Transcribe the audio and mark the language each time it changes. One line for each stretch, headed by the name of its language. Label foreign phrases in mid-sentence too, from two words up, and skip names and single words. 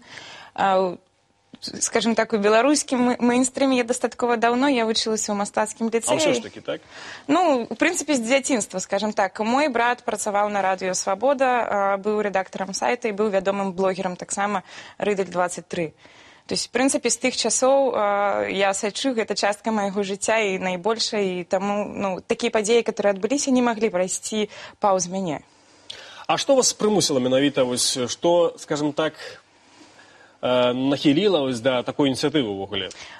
Russian: Скажем так,
Belarusian: у беларускім мэйнстрыме я дастаткова даўно, я вучылася ў мастацкім ліцэі. А ўсё ж такі, так? Ну, у прынцыпе, з дзяцінства,
Russian: скажем так.
Belarusian: Мой брат працаваў на радыё «Свабода», быў рэдактарам сайта і быў вядомым блогерам таксама «Рыдаль-23».
Russian: То есть,
Belarusian: в прынцыпе, з тых часоў я сачу, гэта частка майго жыцця і найбольшая, і таму такія падзеі, которые адбыліся, не маглі прайсці паўз мяне. А што вас прымусіла менавіта, што,
Russian: скажем так,
Belarusian: нахіліла да такой ініцыятывы ўвогуле?